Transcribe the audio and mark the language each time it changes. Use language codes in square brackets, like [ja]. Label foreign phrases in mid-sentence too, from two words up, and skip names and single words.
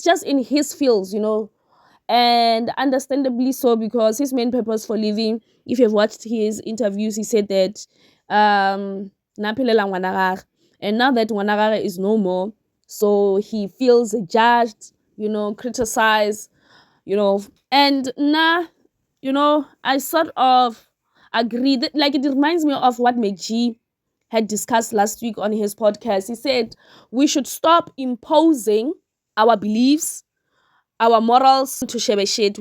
[en] just in his fields, you know, and understandably so because his main purpose for living. If you've watched his interviews, he said that [tn] naphelela ngwana gagwe, [en] and now that [tn] ngwana gagwe [en] is no more, so he feels judged, you know, criticized, you know, and you know, I sort of agree that like it reminds me of what McG had discussed last week on his podcast. He said we should stop imposing our beliefs, our morals to Shebeshkt.